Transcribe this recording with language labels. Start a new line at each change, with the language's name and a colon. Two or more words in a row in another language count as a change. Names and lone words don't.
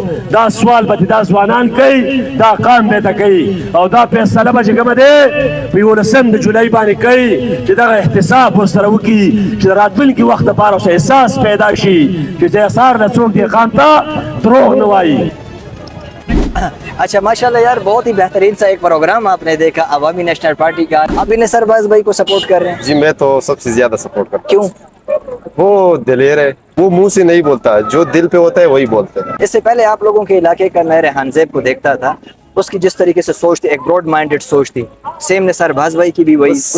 Pashto: دا سوال به دا ځوانان کوي، دا قام به ته کوي. او دا فیصله به چې کومه دی په 11 د جولای باندې کوي چې دغه احتساب ورسره وکړي چې د راتلونکي وخت دپاره اوس احساس پیدا شي چې اثار نه څوک دې قام ته دروغ نه وایي.
Hindi: अच्छा माशाल्लाह यार, बहुत ही बेहतरीन सा एक प्रोग्राम आपने देखा अवामी नेशनल पार्टी का। आप इन सरबाज भाई को सपोर्ट कर रहे हैं? जी मैं तो सबसे ज्यादा सपोर्ट करता हूँ। क्यों? वो दिलेर है, वो मुंह से नहीं बोलता, जो दिल पे होता है वही बोलते हैं। इससे पहले आप लोगों के इलाके का मैं रेहान ज़ैब को देखता था, उसकी जिस तरीके से सोच थी, एक
English: broad minded
Hindi: सोच थी, सेम निसार भाज भाई की भी वही उसी